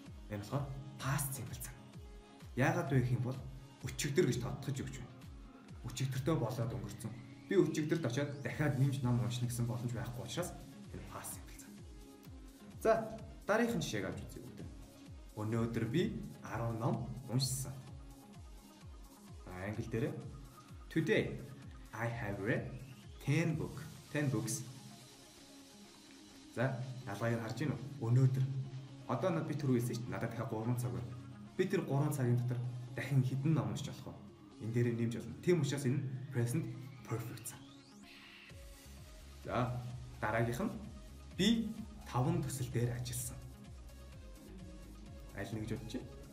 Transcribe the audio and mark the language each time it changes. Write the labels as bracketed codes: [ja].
[mn] Энэ болохоор past simple цаг. Яагаад вэ гэх юм бол өчигдөр гэж тодтогч өгч байна. Өчигдөртөө болоод өнгөрцөн. Би өчигдөрт очиод дахиад нэмж ном уншна гэсэн боломж байхгүй учраас энэ past simple цаг. За дараагийн жишээг авч үзье бүгд. Өнөөдөр би 10 ном уншсан. Англи дээр [en] Today I have read 10 books. [mn] За, ялгааг харж гин үү? Өнөөдөр одоо би түрүү хэлсэн шүү дээ. Надад дахиад 3 цаг байна. Би тэр 3 цагийн дотор дахин хэдэн ном уншиж болох вэ? Энэ дээр нэмж болно. Тийм учраас энэ present perfect цаг. За, дараагийнх нь би 5 төсөл дээр ажилласан. Аль нэг гэж бодчих.